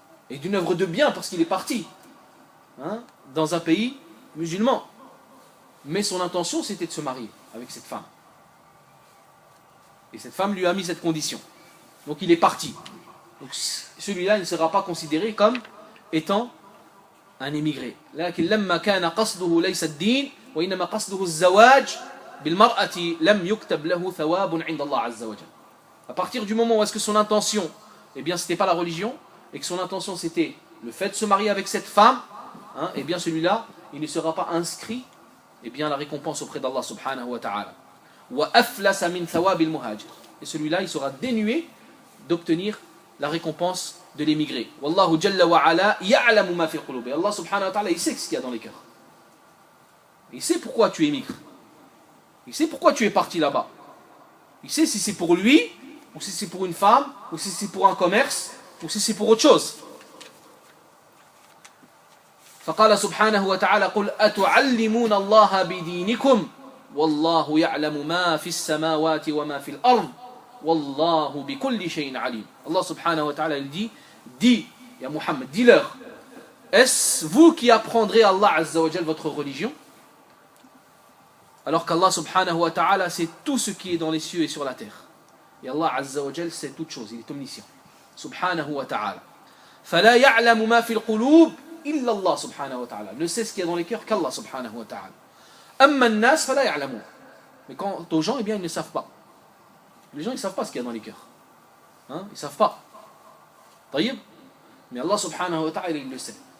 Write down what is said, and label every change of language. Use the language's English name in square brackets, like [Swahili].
[French] Et d'une œuvre de bien parce qu'il est parti dans un pays musulman. Mais son intention c'était de se marier avec cette femme. Et cette femme lui a mis cette condition. Donc il est parti. Donc celui-là il ne sera pas considéré comme étant un émigré. [Arabic] لكن لما كان قصده ليس الدين وإنما قصده الزواج بالمرأة لم يكتب له ثواب عند الله عز وجل. [French] À partir du moment où est-ce que son intention, eh bien c'était pas la religion et que son intention c'était le fait de se marier avec cette femme, eh bien celui-là il ne sera pas inscrit eh bien la récompense auprès d'Allah subhanahu wa ta'ala. [Arabic] وأفلس من ثواب المهاجر. [French] Et celui-là il sera dénué d'obtenir la récompense de l'émigré. [Arabic] Wallahu jalla wa ala ya'lamu ma fi qulub. [French] Allah subhanahu wa ta'ala, il sait ce qu'il y a dans les cœurs. Il sait pourquoi tu émigres. Il sait pourquoi tu es parti là-bas. Il sait si c'est pour lui, ou si c'est pour une femme, ou si c'est pour un commerce, ou si c'est pour autre chose. [Arabic] فقال سبحانه وتعالى قل أتعلمون الله بدينكم والله يعلم ما في السماوات وما في الأرض والله بكل شيء عليم. [French] Allah subhanahu wa ta'ala il dit, dis, ya Muhammad, dis-leur, est-ce vous qui apprendrez à Allah azza wa jal votre religion? Alors qu'Allah subhanahu wa ta'ala sait tout ce qui est dans les cieux et sur la terre. Et Allah azza wa jal sait toutes choses, il est omniscient. Subhanahu wa ta'ala. [Arabic] فلا يعلم ما في القلوب إلا الله subhanahu wa ta'ala. [French] Ne sait ce qu'il y a dans les cœurs qu'Allah subhanahu wa ta'ala. [Arabic] أما الناس فلا يعلمون. [French] Mais quant aux gens, eh bien ils ne savent pas. Les gens ils ne savent pas ce qu'il y a dans les cœurs. Ils ne savent pas. طيب. Mais Allah subhanahu wa ta'ala il le sait.